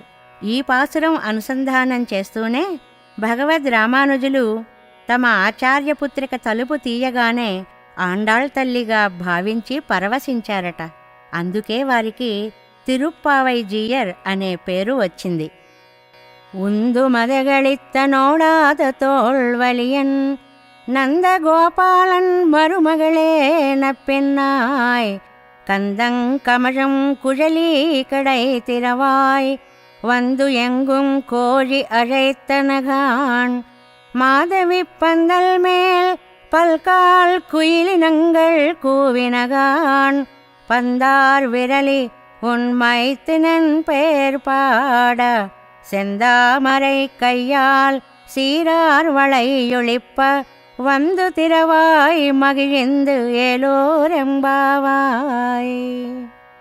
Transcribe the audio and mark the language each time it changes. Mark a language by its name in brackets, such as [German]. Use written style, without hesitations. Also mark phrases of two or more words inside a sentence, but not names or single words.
[Telugu] ఈ పాసురం అనుసంధానం చేస్తూనే భగవద్ రామానుజులు తమ ఆచార్యపుత్రిక తలుపు తీయగానే ఆండాళ్ తల్లిగా భావించి పరవశించారట. అందుకే వారికి తిరుప్పావైజీయర్ అనే పేరు వచ్చింది. [Tamil] உந்து மதகளித்த நோடாத தோள்வலியன் நந்தகோபாலன் மருமகளே நப்பெண்ணாய் கந்தங்கமழம் குழலி கடை திறவாய் வந்து எங்கும் கோழி அழைத்தனகான் மாதவி பந்தல் மேல் பல்கால் குயிலினங்கள் கூவினகான் பந்தார் விரலி உன் மைத்தினன் பெயர் பாட செந்தாமரை கையால் சீரார் வளையொளிப்ப வந்து திரவாய் மகிழ்ந்து ஏலோரெம்பாவாய்.